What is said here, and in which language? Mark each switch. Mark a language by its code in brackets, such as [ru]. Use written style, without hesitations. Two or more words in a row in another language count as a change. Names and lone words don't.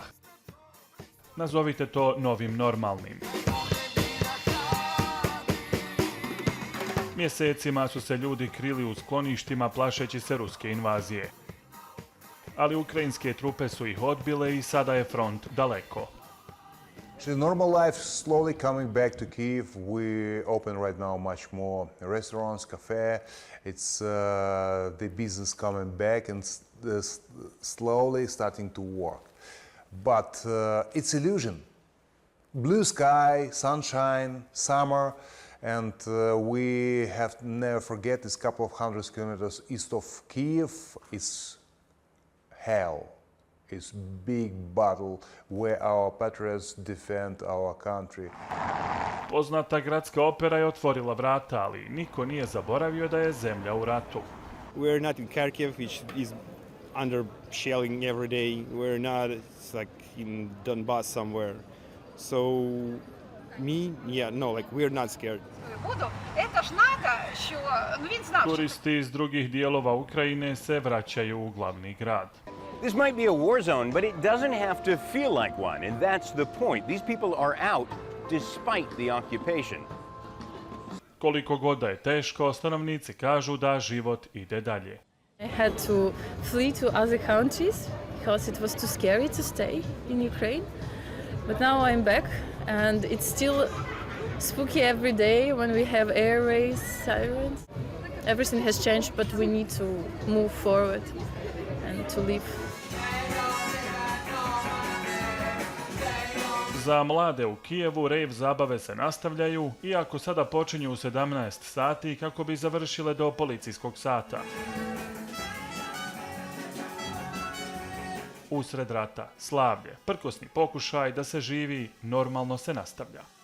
[bs] Nazovite to novim normalnim. Mjesecima su se ljudi krili u skloništima plašeći se ruske invazije. ali ukrajinske trupe su ih odbile i sada je front daleko. [en] The normal life slowly coming back to Kyiv. We open right now much more restaurants, cafe. It's the business coming back and slowly starting to work. But it's illusion. Blue sky, sunshine, summer, and we have to never forget this couple of hundred kilometers east of Kyiv. It's hell. It's big battle where our patriots defend our country. [bs] Poznata gradska opera je otvorila vrata, ali niko nije zaboravio da je zemlja u ratu. [en] We're not in Kharkiv, which is under shelling every day. We're not, it's like in Donbass somewhere. So we're not scared. [bs] Turisti iz drugih dijelova Ukrajine se vraćaju u glavni grad. [en] This might be a war zone, but it doesn't have to feel like one, and that's the point. These people are out despite the occupation. [bs] Koliko god da je teško, stanovnici kažu da život ide dalje. [en] I had to flee to other countries because it was too scary to stay in Ukraine. But now I'm back and it's still spooky every day when we have air raids, sirens. Everything has changed, but we need to move forward and to live. [bs] Za mlade u Kijevu rejv zabave se nastavljaju, iako sada počinju u 17 sati kako bi završile do policijskog sata. Usred rata, slavlje, prkosni pokušaj da se živi, normalno se nastavlja.